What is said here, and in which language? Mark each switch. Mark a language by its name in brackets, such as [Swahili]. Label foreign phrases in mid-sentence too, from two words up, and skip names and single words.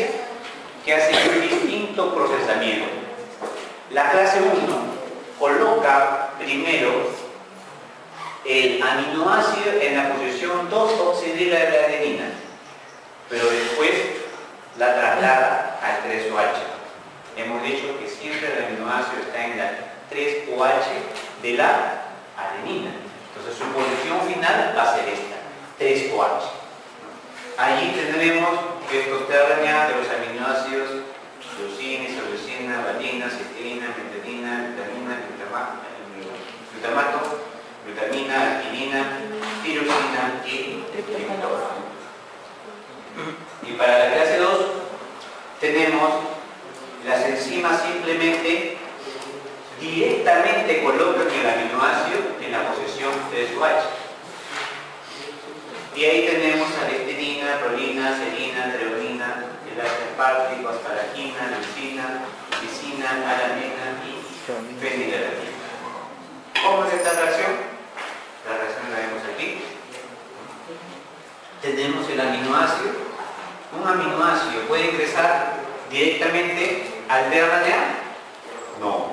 [Spanish] Que hacen un distinto procesamiento. La clase 1 coloca primero el aminoácido en la posición 2 oxidrila de la adenina, pero después la traslada al 3OH. Hemos dicho que siempre el aminoácido está en la 3OH de la adenina. Entonces su posición final va a ser esta, 3OH. Allí tendremos estos tRNA de los aminoácidos leucina, isoleucina, valina, cisteína, metionina, glutamina, glutamato, glutamina, arginina, tirosina y triptófano. Y para la clase 2 tenemos las enzimas simplemente directamente colocan el aminoácido en la posición 3OH. Y ahí tenemos alectinina, prolina, serina, treonina, el ácido aspartico, asparagina, leucina, lisina, alanina y fenilalanina. ¿Cómo es esta reacción? La reacción la vemos aquí. Tenemos el aminoácido. ¿Un aminoácido puede ingresar directamente al tRNA? No.